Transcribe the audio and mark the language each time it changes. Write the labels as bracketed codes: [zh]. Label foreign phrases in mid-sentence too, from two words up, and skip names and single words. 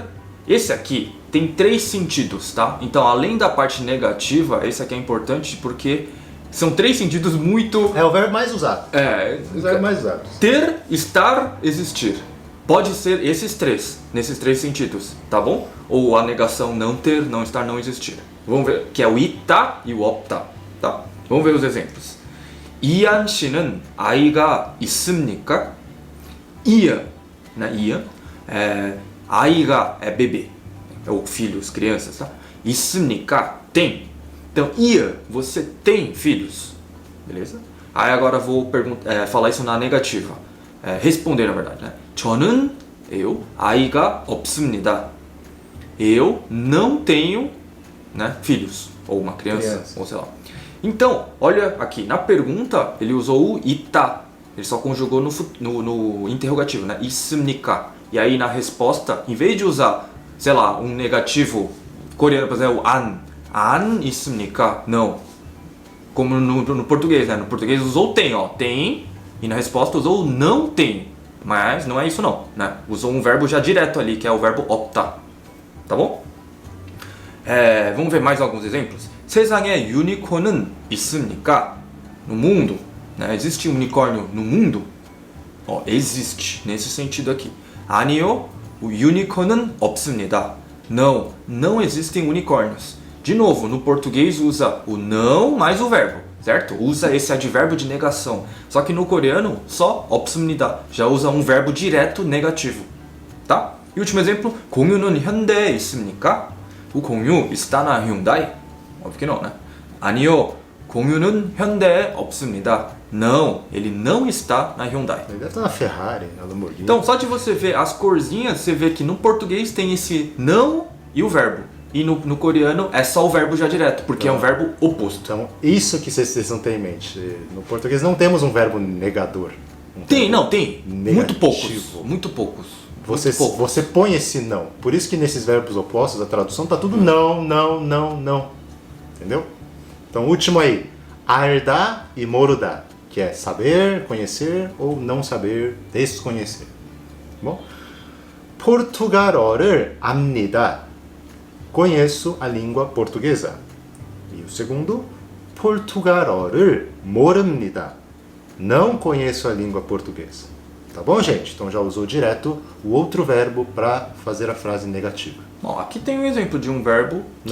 [pt] Esse aqui tem 3 sentidos, tá? Então, além da parte negativa, esse aqui é importante porque são 3 sentidos muito... É o verbo mais usado. O verbo mais usado. Ter, estar, existir. Pode ser esses 3, nesses 3 sentidos, tá bom? Ou a negação não ter, não estar, não existir. Vamos ver, que é o 있다 e o 없다, tá? Vamos ver os exemplos. [ko] 이한 씨는 아이가 있습니까? [pt] 이안, né? 이안, 아이가 é bebê, ou filhos, crianças, tá? [ko] 있습니까? Tem. [pt] Então, 이안, você tem filhos, beleza? Aí agora vou falar isso na negativa, responder na verdade, né? [ko] 저는, eu, 아이가 없습니다. [pt] Eu não tenho, né, filhos, ou uma criança, ou sei lá. Então, olha aqui, na pergunta ele usou o 있다, ele só conjugou no interrogativo, né? [ko] 있습니까? [pt] E aí na resposta, em vez de usar, sei lá, um negativo coreano, por exemplo, [ko] 안 있습니까? [pt] Não. Como no português, né? No português usou tem, ó, tem, e na resposta usou não tem. Mas não é isso não, né? Usou um verbo já direto ali, que é o verbo 없다. Tá bom? Vamos ver mais alguns exemplos. [ko] 세상에 유니콘은 있습니까? [pt] No mundo, né? Existe unicórnio no mundo? Ó, existe, nesse sentido aqui. [ko] 아니요, 유니콘은 없습니다. [pt] Não, não existem unicórnios. De novo, no português usa o não mais o verbo, certo? Usa esse advérbio de negação. Só que no coreano, só 없습니다. Já usa um verbo direto negativo, tá? E último exemplo, [ko] 공유는 현대에 있습니까? [pt] O 공유 está na Hyundai? Óbvio que não, né? [ko] 아니요, 공유는 현대에 없습니다. [pt] Não, ele não está na Hyundai. Ele deve estar na Ferrari, na Lamborghini. Então, só de você ver as corzinhas, você vê que no português tem esse não e o verbo. e no coreano é só o verbo já direto, porque é um verbo oposto. Então, isso que vocês não têm em mente. No português não temos um verbo negador. Tem. Negativo. Muito poucos. Você põe esse não. Por isso que nesses verbos opostos, a tradução tá tudo não. Entendeu? Então, último aí. 알다 e 모르다, que é saber, conhecer ou não saber, desconhecer. Bom? [ko] 포르투갈어를 압니다. [pt] Conheço a língua portuguesa. E o segundo, [ko] 포르투갈어를 모릅니다. [pt] Não conheço a língua portuguesa. Tá bom, gente? Então já usou direto o outro verbo para fazer a frase negativa. Bom, aqui tem um exemplo de um verbo que...